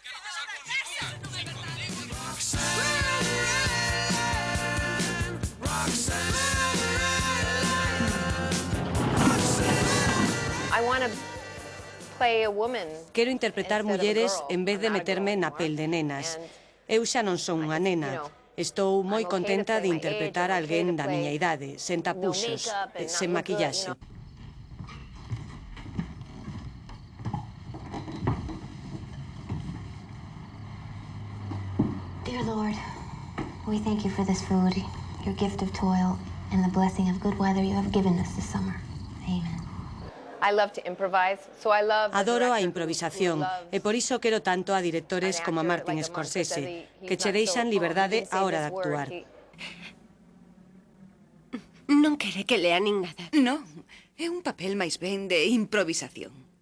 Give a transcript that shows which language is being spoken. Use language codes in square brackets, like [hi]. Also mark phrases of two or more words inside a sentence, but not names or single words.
[gl] Quero interpretar mulleres en vez de meterme na pel de nenas. Eu xa non son unha nena. Estou moi contenta de interpretar a alguén da miña idade, sen tapuxos, sen maquillaxe. [en] Dear Lord, we thank you for this food, your gift of toil, and the blessing of good weather you have given us this summer. Amen. [gl] Adoro a improvisación e por iso quero tanto a directores como a Martin Scorsese, que che deixan liberdade á hora de actuar. Non quere que lea nin nada. Non, é un papel máis ben de improvisación.